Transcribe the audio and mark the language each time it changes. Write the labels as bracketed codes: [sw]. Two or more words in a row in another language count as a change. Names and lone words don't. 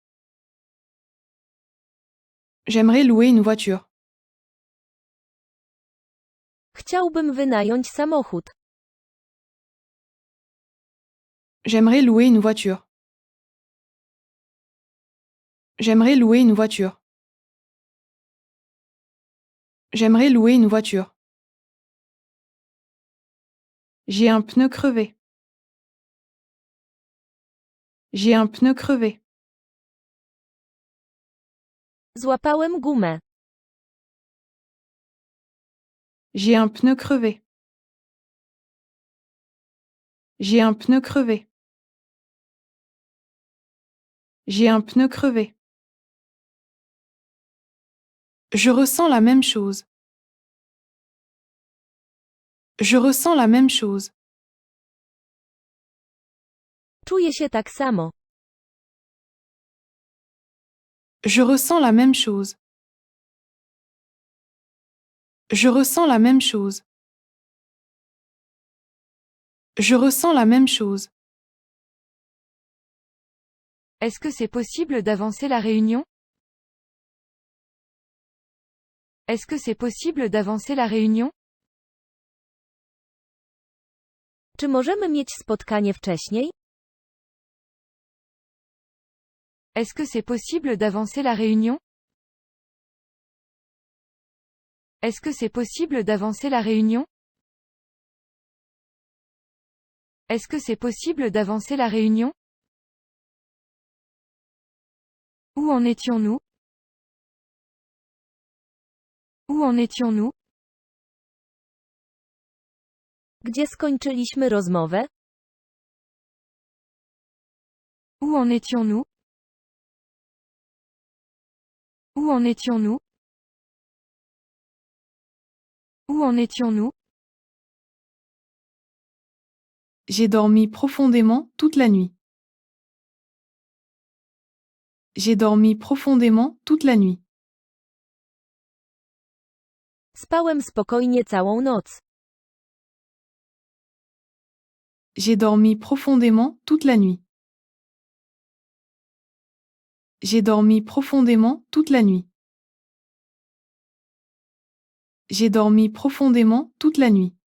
[fr] J'aimerais louer une voiture. [pl] Chciałbym wynająć samochód. [fr] J'aimerais louer une voiture. J'aimerais louer une voiture. J'aimerais louer une voiture. J'ai un pneu crevé. J'ai un pneu crevé. [pl] Złapałem gumę. [fr] J'ai un pneu crevé. J'ai un pneu crevé. J'ai un pneu crevé. Je ressens la même chose. Je ressens la même chose. [pl] Czuję się tak samo. [fr] Je ressens la même chose. Je ressens la même chose. Je ressens la même chose. Est-ce que c'est possible d'avancer la réunion? Est-ce que c'est possible d'avancer la réunion? [pl] Czy możemy mieć spotkanie wcześniej? [fr] Est-ce que c'est possible d'avancer la réunion? Est-ce que c'est possible d'avancer la réunion? Est-ce que c'est possible d'avancer la réunion? Où en étions-nous? Où en étions-nous? [pl] Gdzie skończyliśmy rozmowę? [fr] Où en étions-nous? Où en étions-nous? Où en étions-nous? J'ai dormi profondément toute la nuit. J'ai dormi profondément toute la nuit. [pl] Spałem spokojnie całą noc. [fr] J'ai dormi profondément toute la nuit. J'ai dormi profondément toute la nuit. J'ai dormi profondément toute la nuit.